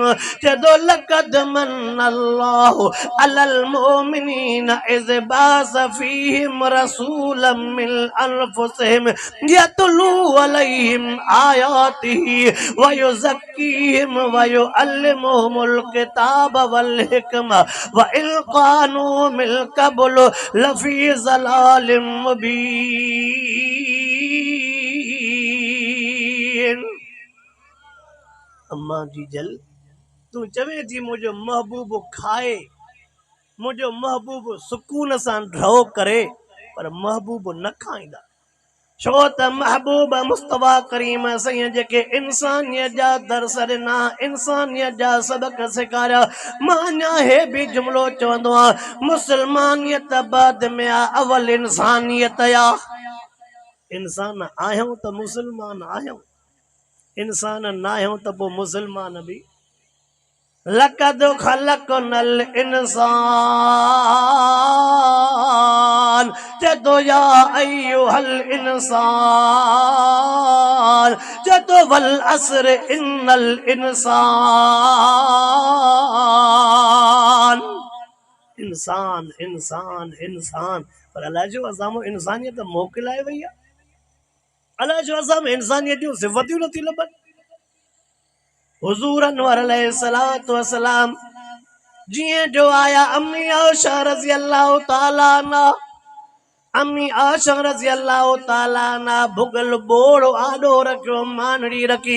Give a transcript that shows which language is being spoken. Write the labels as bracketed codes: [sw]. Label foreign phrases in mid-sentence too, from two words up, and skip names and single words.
[ar] जदो لقد من الله على المؤمنين إذ بعث فيهم رسولا من أنفسهم يتلو عليهم آياته ويزكيهم ويعلمهم الكتاب والحكمة وإن كانوا من قبل لفي ضلال مبين. [sd] अम्मा जी जल तू चवे थी मुझे महबूब खाए, मुझे महबूब सुकून सां ढो करे, पर महबूब न खाईंदा, छो त महबूब मुस्तफा करीम साईं जेके इंसानियत जा दर्स ॾिना, इंसानियत जा सबक सेखारिया। मां अञा हे बि जुमिलो चवंदो आहियां, मुस्लमानियत बाद में अवल इंसानियत आ। इंसान आहियूं त मुस्लमान आहियूं, इंसान न आहियूं त पोइ मुस्लमान बि। [ar] لقد خلقنا الإنسان, जदो يا أيها الإنسان, जदो والعصر إن الإنسان. [sd] इंसान इंसान इंसान, पर अलाए जो असां इंसानियत मोकिलाए वई आहे, अलाए जो असां इंसानियत जूं सिफ़तियूं नथी लभनि। हुज़ूर अनवर [ar] عليه الصلاة والسلام [sd] जिए जो आया, अम्मी आयशा [ar] رضي الله تعالى عنها, [sd] अम्मी आयशा [ar] رضي الله تعالى عنها [sd] भुगल बोड़ आडो रखियो, मानड़ी रखी।